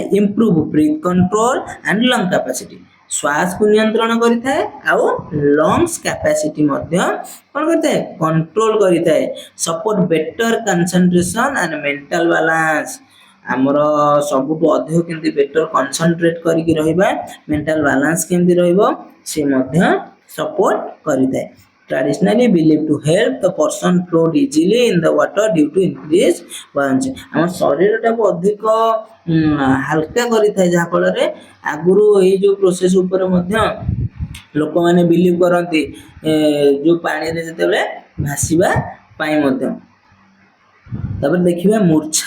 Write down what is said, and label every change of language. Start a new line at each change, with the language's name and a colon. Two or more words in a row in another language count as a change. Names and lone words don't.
English: improve breath control and lung capacity.
Odia: ଶ୍ୱାସକୁ ନିୟନ୍ତ୍ରଣ କରିଥାଏ ଆଉ
English: lungs capacity
Odia: ମଧ୍ୟ କ'ଣ କରିଥାଏ? କଣ୍ଟ୍ରୋଲ କରିଥାଏ।
English: support better concentration and mental balance.
Odia: ଆମର ସବୁଠୁ ଅଧିକ କେମିତି
English: better concentrate
Odia: କରିକି ରହିବା,
English: mental balance
Odia: କେମିତି ରହିବ ସେ ମଧ୍ୟ ସପୋର୍ଟ କରିଥାଏ।
English: Traditionally believed to help the person float easily in the water due to increased buoyancy।
Odia: ଆମ ଶରୀରଟାକୁ ଅଧିକ ହାଲକା କରିଥାଏ, ଯାହାଫଳରେ ଆଗରୁ ଏଇ ଯେଉଁ ପ୍ରୋସେସ୍ ଉପରେ ମଧ୍ୟ ଲୋକମାନେ ବିଲିଭ୍ କରନ୍ତି ଯେଉଁ ପାଣିରେ ଯେତେବେଳେ ଭାସିବା ପାଇଁ ମଧ୍ୟ। ତାପରେ ଦେଖିବା ମୂର୍ଚ୍ଛା।